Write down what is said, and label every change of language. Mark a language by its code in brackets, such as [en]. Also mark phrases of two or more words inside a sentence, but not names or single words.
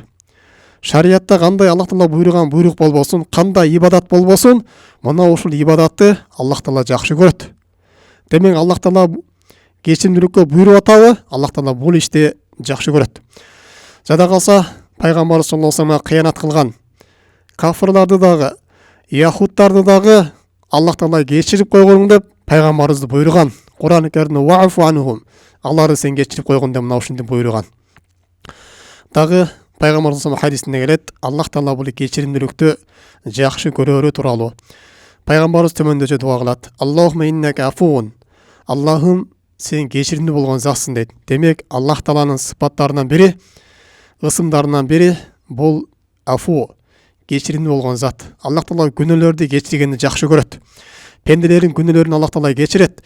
[ky] Шариятта кандай Аллах Таала буйруган буйрук болбосун, кандай ибадат болбосун, мына ушул ибадатты Аллах Таала жакшы көрөт. Демек, Аллах Таала кечиримдүүлүккө буйруп атабы? Аллах Таала бул ишти жакшы көрөт. Жада калса, пайгамбар [ar] صلى الله عليه وسلم [ky] кыянат кылган кафырларды дагы, яхудтарды дагы Аллах Таала кечирип койгонуң деп пайгамбарыбызды буйруган. Кур'ан-ы Каримде: [ar] "واعف عنهم", [ky] аларды сен кечирип койгон деп мына ушинтип буйруган. Дагы пайгамбарыбыз хадисинде келет, Аллах Таала бул кечиримдүүлүктү жакшы көрөрү тууралуу. Пайгамбарыбыз төмөндөчө дуа кылат. [ar] اللهم إنك عفو. [ky] Аллахым, сен кечиримдүү болгон затсың дейт. Демек, Аллах Тааланын сыпаттарынан бири, ысымдарынан бири бул афу, кечиримдүү болгон зат. Аллах Таала күнөөлөрдү кечиргенди жакшы көрөт. Пенделерин күнөөлөрүн Аллах Таала кечирет.